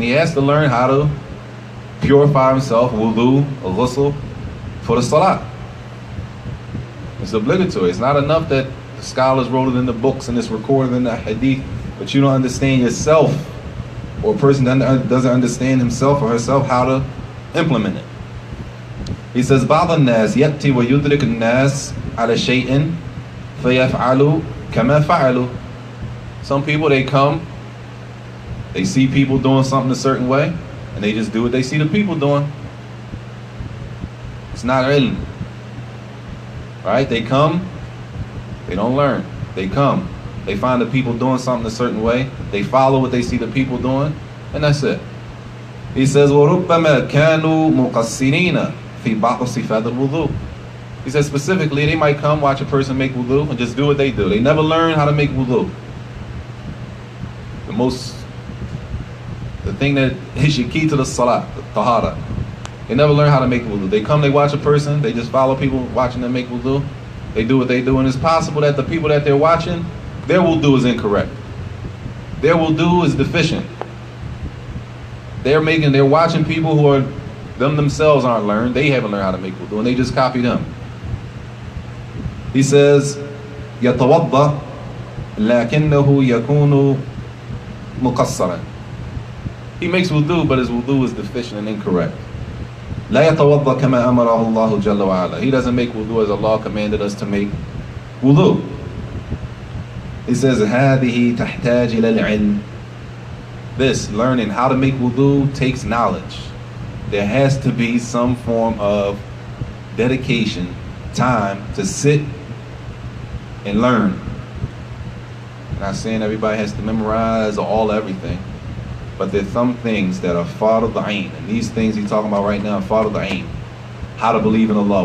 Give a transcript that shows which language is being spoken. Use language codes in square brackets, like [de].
[en] He has to learn how to purify himself, wudu, ghusl, for the salat. It's obligatory. It's not enough that the scholars wrote it in the books and it's recorded in the hadith, but you don't understand yourself, or a person doesn't understand himself or herself how to implement it. He says, [ar] بعض الناس يأتي ويدرك الناس على شيء فيفعلوا كما فعلوا. [en] Some people, they come, they see people doing something a certain way, and they just do what they see the people doing. It's not ilm. Right? They come, they don't learn. They come, they find the people doing something a certain way, they follow what they see the people doing, and that's it. He says, [ar] وَرُبَّمَا كَانُوا مُقَصِّرِينَ فِي بَعْضِ صِفَاتِ الْوُضُوءِ. [en] He says specifically, they might come, watch a person make wudu, and just do what they do. They never learn how to make wudu. The thing that is your key to the salat, the tahara. They never learn how to make wudu. They come, they watch a person, they just follow people watching them make wudu. They do what they do, and it's possible that the people that they're watching, their wudu is incorrect. Their wudu is deficient. They're watching people who are, themselves aren't learned. They haven't learned how to make wudu, and they just copy them. He says, [ar] يَتَوَضَّأ لَكِنَّهُ يَكُونُ مُقَصَّرًا. [en] He makes wudu, but his wudu is deficient and incorrect. [ar] لا يتوضأ كما أمره الله جل وعلا. [en] He doesn't make wudu as Allah commanded us to make wudu. He says, [ar] هذه تحتاج إلى العلم. [en] This, learning how to make wudu, takes knowledge. There has to be some form of dedication, time to sit and learn. I'm not saying everybody has to memorize everything, but there's some things that are fard al-ain, and these things he's talking about right now are fard al-ain. How to believe in Allah.